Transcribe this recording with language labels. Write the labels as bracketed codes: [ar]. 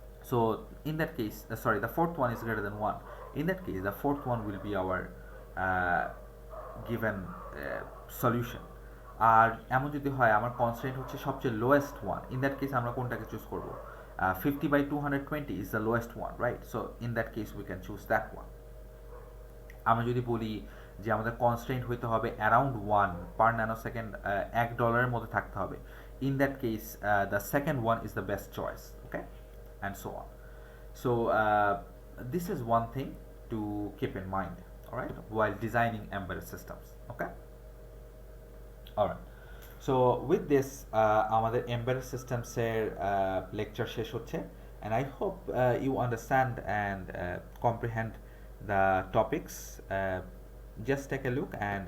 [en] So in that case, sorry, the fourth one is greater than 1. In that case, the fourth one will be our uh, given solution. [bn] আর এমন যদি হয় আমার constraint হচ্ছে সবচেয়ে lowest one, [en] in that case [bn] আমরা কোনটাকে choose করব? [en] 50/220 is the lowest one, right? So in that case we can choose that one. [bn] আমরা যদি বলি যে আমাদের কনস্ট্রেন্ট হইতে হবে [en] around 1 per nanosecond, $1 [bn] মধ্যে থাকতে হবে, [en] In that case the second one is the best choice, okay, and so on. So this is one thing to keep in mind, all right, while designing embedded systems. Okay, all right. So with this [bn] আমাদের embedded systems এর lecture শেষ হচ্ছে, [en] and I hope you understand and comprehend the topics. Just take a look and